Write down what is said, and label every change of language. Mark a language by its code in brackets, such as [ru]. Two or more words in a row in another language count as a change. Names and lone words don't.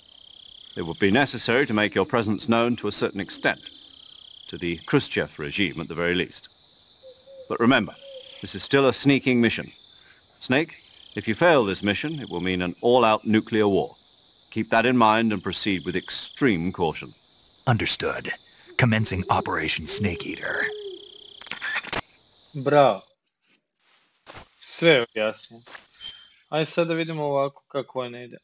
[en] It would be necessary to make your presence known to a certain extent, to the Khrushchev regime at the very least. But remember, this is still a sneaking mission. Snake, if you fail this mission, it will mean an all-out nuclear war. Keep that in mind and proceed with extreme caution. Understood. Commencing Operation Snake Eater. [bs] Bravo. Sve je jasno. Ajde sad da vidimo ovako kako ovo ne ide.